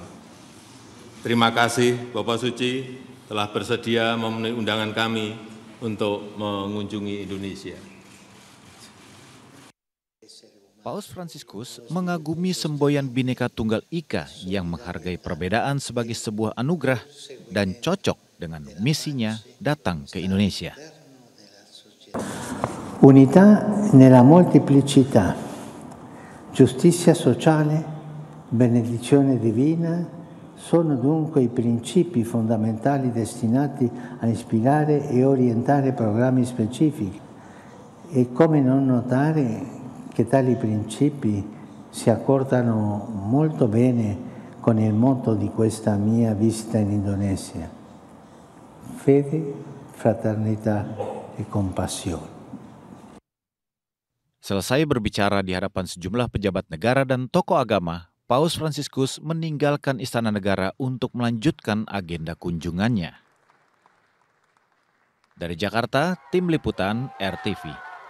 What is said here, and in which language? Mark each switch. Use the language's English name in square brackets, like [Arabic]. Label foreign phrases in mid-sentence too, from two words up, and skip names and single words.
[Indonesian] Terima kasih Bapak Suci telah bersedia memenuhi undangan kami untuk mengunjungi Indonesia. Paus Fransiskus mengagumi semboyan Bhinneka Tunggal Ika yang menghargai perbedaan sebagai sebuah anugerah dan cocok dengan misinya datang ke Indonesia. [Italian] Unità nella molteplicità, giustizia sociale, benedizione divina sono dunque i principi fondamentali destinati a ispirare e orientare programmi specifici. E come non notare che tali principi si accordano molto bene con il motto di questa mia visita in Indonesia: fede, fraternità e compassione. [Indonesian] Selesai berbicara di hadapan sejumlah pejabat negara dan tokoh agama, Paus Fransiskus meninggalkan Istana Negara untuk melanjutkan agenda kunjungannya. Dari Jakarta, Tim Liputan RTV.